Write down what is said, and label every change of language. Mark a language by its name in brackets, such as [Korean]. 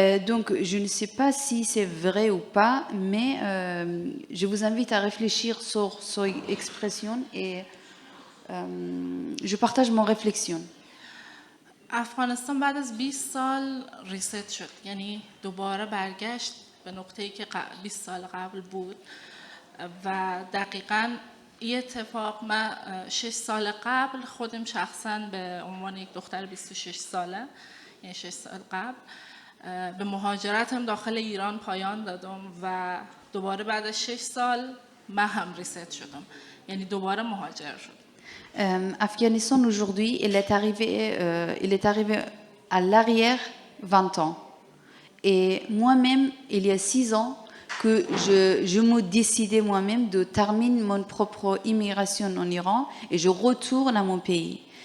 [French] Donc, je ne sais pas si c'est vrai ou pas, mais je vous invite à réfléchir sur cette expression et je partage mon réflexion. [Persian] افغانستان بعد از 20 سال ریست شد، یعنی دوباره برگشت به نقطه‌ای که 20 سال قبل بود و دقیقاً این اتفاق من 6 سال قبل خودم شخصاً به عنوان یک دختر 26 ساله، یعنی 6 سال قبل به مهاجرتم داخل ایران پایان دادم و دوباره بعد از 6 سال من هم ریست شدم، یعنی دوباره مهاجر شدم. [French] Afghanistan aujourd'hui, il est arrivé à l'arrière 20 ans. Et moi-même, il y a 6 ans, que je me décidais moi-même de terminer mon propre immigration en Iran et je retourne à mon pays.